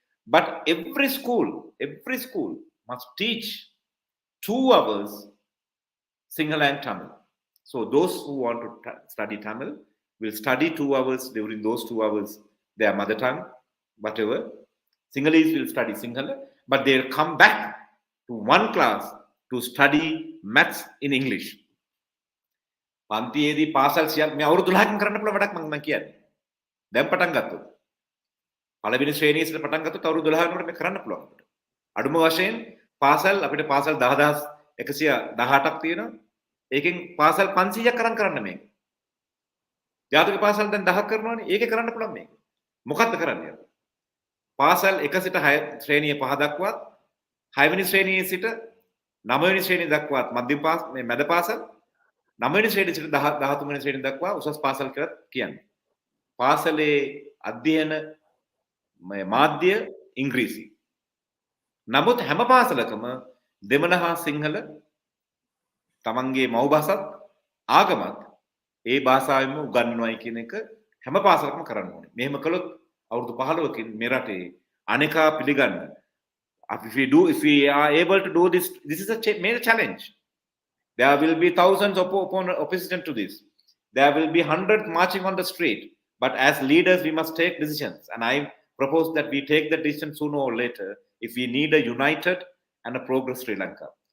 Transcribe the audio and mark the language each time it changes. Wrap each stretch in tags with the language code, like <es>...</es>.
<en>But every school must teach 2 hours Sinhala and Tamil. So those who want to study Tamil will study 2 hours. During those 2 hours, their mother tongue, whatever. Sinhalese will study Sinhala, but they'll come back to one class to study maths in English.</en> <si>පන්තියේදී පාසල් සියල් මේ අවුරුදු 12කින් කරන්න පුළුවන් වැඩක් මම කියන්නේ. දැන් පටන් ගත්තොත්. පළවෙනි ශ්‍රේණියේ සිට පටන් ගත්තොත් අවුරුදු 12 වෙනකොට මේක කරන්න පුළුවන් අපිට. අඩුම වශයෙන් පාසල් අපිට පාසල් 10118ක් තියෙනවා. ඒකෙන් පාසල් 500ක් කරන්න මේක. ජාතික පාසල් දැන් 10ක් කරනවානේ. ඒකේ කරන්න පුළුවන් මේක. මොකක්ද කරන්නේ? පාසල් 1 සිට 6 ශ්‍රේණිය 5 දක්වාත් 6 වෙනි ශ්‍රේණියේ සිට 9 වෙනි ශ්‍රේණිය දක්වාත් මධ්‍යම මේ මැද පාසල් 9 වෙනි ශ්‍රේණිය සිට 13 වෙනි ශ්‍රේණිය දක්වා උසස් පාසල් කියලා කියන්නේ. පාසලේ අධ්‍යයන මාධ්‍ය ඉංග්‍රීසි. නමුත් හැම පාසලකම දෙමළ හා සිංහල තමන්ගේ මව් භාෂාවත් ආගමත් ඒ භාෂාවෙන්ම උගන්වනවායි කියන එක හැම පාසලකම කරන්න ඕනේ. මෙහෙම කළොත් අවුරුදු 15කින් මේ රටේ අනේකා පිළිගන්න.</si> <en>If we are able to do this, this is a major challenge. There will be thousands of opposition to this. There will be hundreds marching on the street. But as leaders, we must take decisions. And I propose that we take the decision sooner or later if we need a united and a progress Sri Lanka.</en>